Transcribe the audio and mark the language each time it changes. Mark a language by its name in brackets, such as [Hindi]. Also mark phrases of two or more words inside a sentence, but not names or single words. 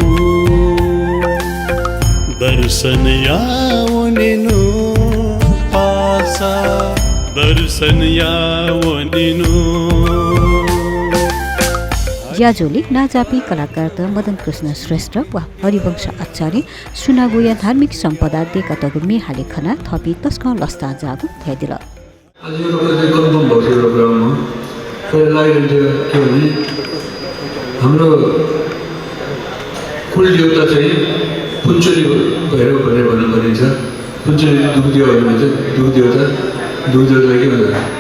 [Newari] दर्शन यावनिनु पासा दर्शन यावनिनु ज्याजोले नाजापी कलाकार मदन कृष्ण श्रेष्ठ वा हरिवंश आचार्य सुनागोया धार्मिक सम्पदा देका तगु मेहाले खना थपी तस्क लस्ता जागु थ्यादिल [Nepali] आज यो चाहिँ कन्फर्म भएको प्रोग्राममा लागिरहेको के भने हाम्रो कुल देवता चाहिँ पुञ्चली भैरव भनेर भनिन्छ। पुञ्चली दुखदेव भनिन्छ। दुखदेवतालाई के भन्छ?